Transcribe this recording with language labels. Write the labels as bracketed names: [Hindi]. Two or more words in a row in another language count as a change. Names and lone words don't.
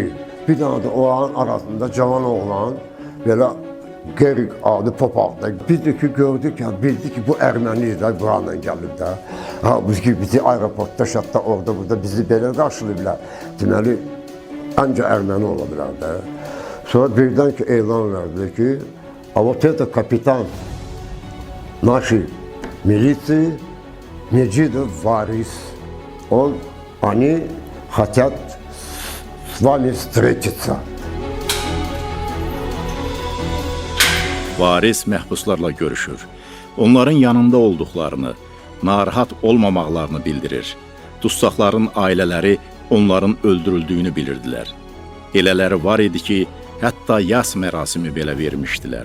[Azerbaijani] Bir dənə də oranın arasında cavan oğlan, belə Gerik adı Popaqda. Biz de ki gördük ya, bildik ki bu Ermənilər buranla gəlib də. Halbuki bizi aeroportda, şatda, orada, burada bizi belə qarşılayıblar. Deməli, ancaq Erməni ola bilər də. Sonra birdən ki elan verdi ki, a [Russian] вот это kapitan нашей милиции Меджидов Варис. Они хотят с вами встретиться. [Azerbaijani] Varis məhbuslarla görüşür. Onların yanında olduqlarını, narahat olmamaqlarını bildirir. Dustaqların ailələri onların öldürüldüyünü bilirdilər. Elələri var idi ki, hətta yas mərasimi belə vermişdilər.